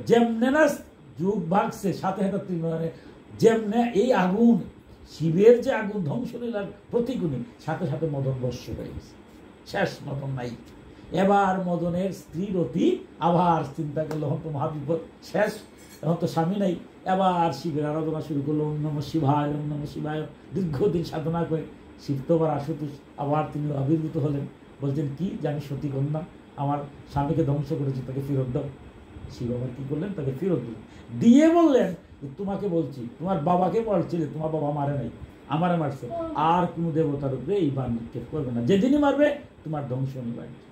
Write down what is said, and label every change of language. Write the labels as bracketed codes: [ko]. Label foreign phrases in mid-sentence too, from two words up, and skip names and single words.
[bn] যেমনে না যুগ ভাগছে, সাথে সাথে ত্রিনয়নে যেমনে এই আগুন, শিবের যে আগুন ধ্বংসলীলার প্রতিগুণী, সাথে সাথে মদন বর্ষ হয়ে গেছে, শেষ, মদন নাই। এবার মদনের স্ত্রী রতি আবার চিন্তা করলো, এখন তো মহাবিপদ, শেষ, এখন তো স্বামী নাই। এবার শিবের আরাধনা শুরু করলো, [sa] ওম নমঃ শিবায়, ওম নমঃ শিবায়। [bn] দীর্ঘদিন সাধনা করে শিব তো আবার আশুতোষ, আবার তিনি আবির্ভূত হলেন, বলছেন কি যে আমি সতী কন্যা, আমার স্বামীকে ধ্বংস করেছি, তাকে ফেরত দাও। শিব আবার কি করলেন, তাকে ফেরত দিলেন, দিয়ে বললেন তোমাকে বলছি, তোমার বাবাকে বলছিলে, তোমার বাবা মারে নাই, আমারে মারছে, আর কোনো দেবতার উপরে এই বান নিক্ষেপ করবে না, যেদিনই মারবে তোমার ধ্বংস নিবাড়ি।